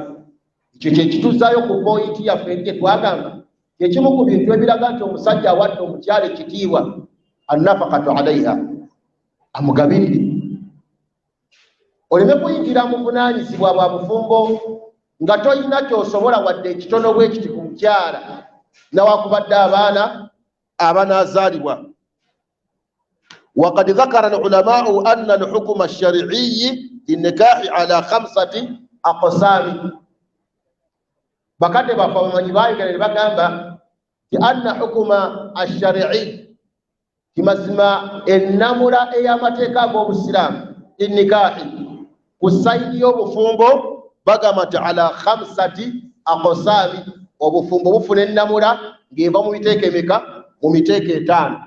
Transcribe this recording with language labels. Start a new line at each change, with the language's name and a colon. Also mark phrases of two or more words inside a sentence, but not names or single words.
Ganda: Ekyo kye kituzaayo ku pointi yaffe eri twagamba ekimu ku bintu ebiraga nti omusajja awadde omukyala ekitiibwa,
Arabic: النفقة عليها,
Ganda: amugabirire. Oleme kuyingira mu buvunaanyizibwa bwa bufumbo nga toyina ky'osobola wadde ekitono bwe kiti ku mukyala nawakubadde abaana abanaazaalibwa.
Arabic: وقد ذكر العلماء أن الحكم الشرعي للنكاح على 5 أقسام.
Ganda: bakadde baffe abamanyi baayogera bagamba nti
Arabic: أن الحكم الشرعي,
Ganda: kimazima ennamula ey'amateeka ag'obusiraamu linnikahi ku sayidi y'obufumbo bagamba nti
Arabic: على 5 أقسام,
Ganda: obufumbo bufuna ennamula ng'eva mu miteeka emeka? Mu miteeka 5.